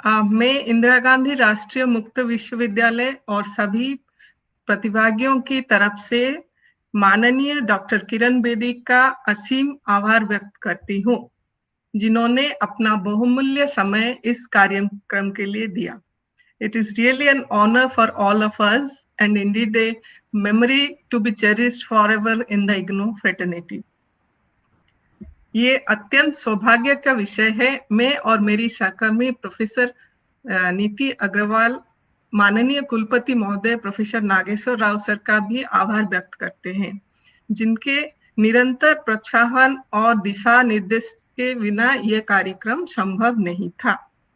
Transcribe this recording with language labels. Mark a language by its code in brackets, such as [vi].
[hi] मैं इंदिरा गांधी राष्ट्रीय मुक्त विश्वविद्यालय और सभी प्रतिभागियों की तरफ से माननीय डॉक्टर किरण बेदी का असीम आभार व्यक्त करती हूँ, जिन्होंने अपना बहुमूल्य समय इस कार्यक्रम के लिए दिया। [en] It is really an honor for all of us and indeed a memory to be cherished forever in the IGNOU fraternity. [hi] ये अत्यंत सौभाग्य का विषय है। मैं और मेरी सहकर्मी प्रोफेसर नीति अग्रवाल, माननीय कुलपति महोदय प्रोफेसर नागेश्वर राव सर का भी आभार व्यक्त करते हैं, जिनके निरंतर प्रोत्साहन और दिशा निर्देश के बिना यह कार्यक्रम संभव नहीं था।